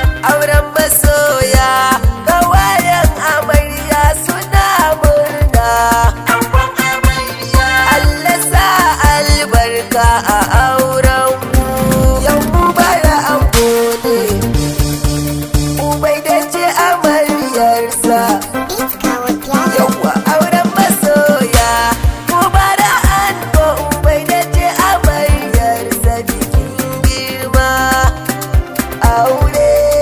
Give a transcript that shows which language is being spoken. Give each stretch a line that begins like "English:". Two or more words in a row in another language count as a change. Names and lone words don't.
Hausa: Auren masoya, ƙawayen amarya suna murna. Allah sa albarka a auren mu. Yau mu bara ango ne. Ubai da ce amaryarsa.
English: It's our piano.
Hausa: Yawwa, auren masoya, mu bara ango, ubai da ce amaryarsa bikin girma. Aure.